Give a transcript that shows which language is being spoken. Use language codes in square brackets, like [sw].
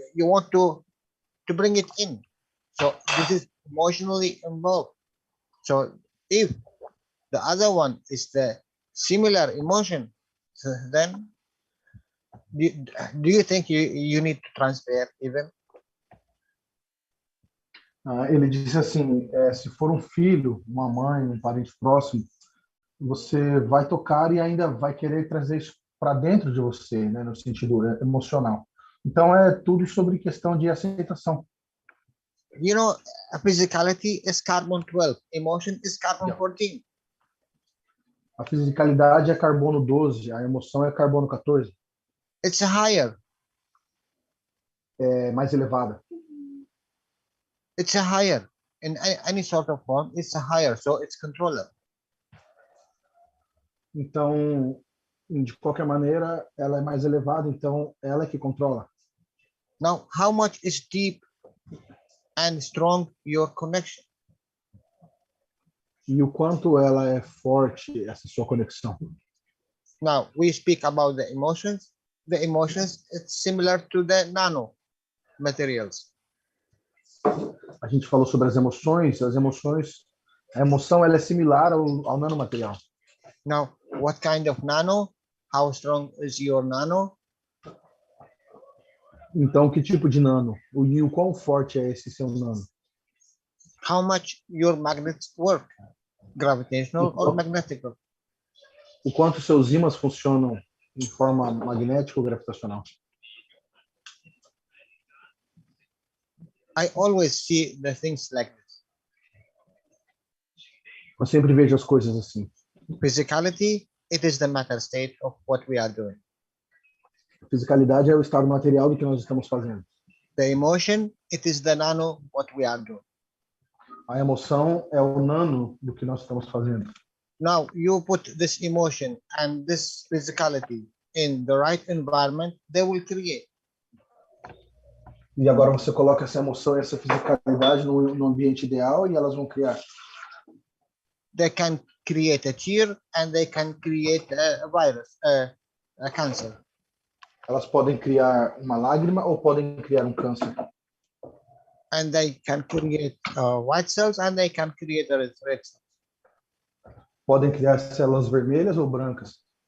[en] You want to bring it in. So this is emotionally involved. So if the other one is the similar emotion, then do you think you need to transfer even? [pt] Ele disse assim, se for um filho, uma mãe, um parente próximo, você vai tocar e ainda vai querer trazer isso para dentro de você, né, no sentido emocional. Então é tudo sobre questão de aceitação. [en] You know, a physicality is carbon 12, emotion is carbon 14. [pt] A fisicalidade é carbono 12, a emoção é carbono 14. [en] It's higher. [pt] É mais elevada. [en] It's a higher. In any sort of form, it's a higher, so it's controller. [pt] Então, de qualquer maneira, ela é mais elevada, então ela é que controla. [en] Now, how much is deep and strong your connection? [pt] E o quanto ela é forte, essa sua conexão. [en] Now, we speak about the emotions. The emotions, it's similar to the nano materials. [pt] A gente falou sobre as emoções. A emoção ela é similar ao nanomaterial. [en] Now, what kind of nano? How strong is your nano? [pt] Então, que tipo de nano? E o quão forte é esse seu nano? [en] How much your magnets work? Gravitational or magnetic? [pt] O quanto seus ímãs funcionam em forma magnética ou gravitacional? [en] I always see the things like this. [pt] Eu sempre vejo as coisas assim. [en] Physicality, it is the matter state of what we are doing. [pt] A fisicalidade é o estado material do que nós estamos fazendo. [en] The emotion, it is the nano what we are doing. [pt] A emoção é o nano do que nós estamos fazendo. [en] Now, you put this emotion and this physicality in the right environment, they will create. [pt] E agora você coloca essa emoção e essa fisicalidade no ambiente ideal e elas vão criar. [en] They can create a tear and they can create a virus, a cancer. [pt] Elas podem criar uma lágrima ou podem criar um câncer. [en] And they can create white cells and they can create red cells. [pt] Podem criar células vermelhas ou brancas.